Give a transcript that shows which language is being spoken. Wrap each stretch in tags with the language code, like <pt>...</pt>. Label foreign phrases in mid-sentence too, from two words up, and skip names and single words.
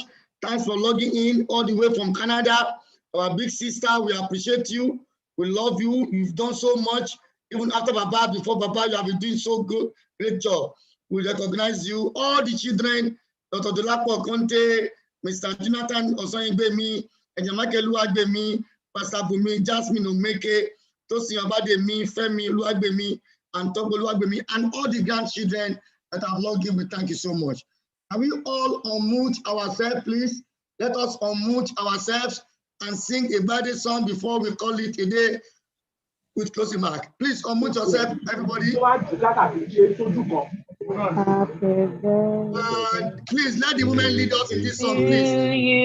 <en>Thanks for logging in all the way from Canada. Our big sister, we appreciate you. We love you. You've done so much. Even after Baba, before Baba, you have been doing so good. Great job. We recognize you. All the children, Dr. Dolapo Conte, Mr. Jonathan Osoyingbemi, Ejamake Oluwagbemi, Pastor Bumi, Jasmine Omeke, Tosin Obademi, Femi Oluwagbemi, and Togo Oluwagbemi, and all the grandchildren that have logged in. We thank you so much. Can we all unmute ourselves, please? Let us unmute ourselves and sing a birthday song before we call it a day with closing mark. Please unmute yourself, everybody. Please let the women lead us in this song, please.</en>